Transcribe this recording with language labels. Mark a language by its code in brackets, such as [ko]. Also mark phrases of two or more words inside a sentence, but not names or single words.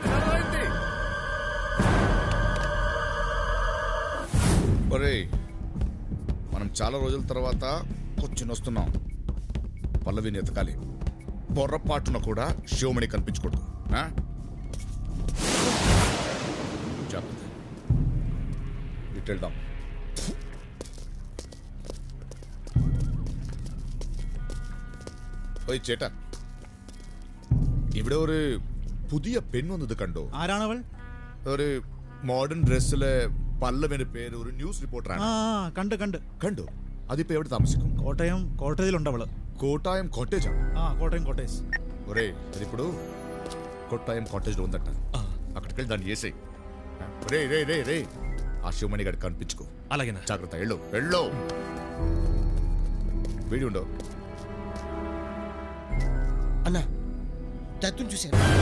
[te] ఒరేయ్, మనం చాలా రోజుల తర్వాత కూర్చుని వస్తున్నాం. పల్లవిని ఎతకాలి. పొర్రపాటున కూడా శివమణి కనిపించకూడదు. జాగ్రత్త. ఇటు వెళ్దాం. [ml] ഓയ് ചേട്ടാ, ഇവിടെ ഒരു പുതിയ പെണ്ണ് വന്നത് കണ്ടോ? ആരാണവൾ? ഒരു മോഡേൺ ഡ്രസ്സിലെ പല്ലവിന്റെ പേര് ഒരു ന്യൂസ് റിപ്പോർട്ടറാണ്. കണ്ടു കണ്ടു കണ്ടു. അതിപ്പോ എവിടെ താമസിക്കും? കോട്ടയം കോട്ടേജിലുണ്ടവള്. [te] కోటాయం కాటేజ్. కోటయం కాటేజ్. ఒరే, అది ఇప్పుడు కోటాయం కాటేజ్ లో ఉందట. అక్కడికి వెళ్ళి దాన్ని చేసేయి. రే రే రే రే, ఆ శివమణి గారికి కనిపించుకో. అలాగేనా? జాగ్రత్త. వెళ్ళు వెళ్ళు. వీడి ఉండవు. అన్నా, దత్తుని చూశాను.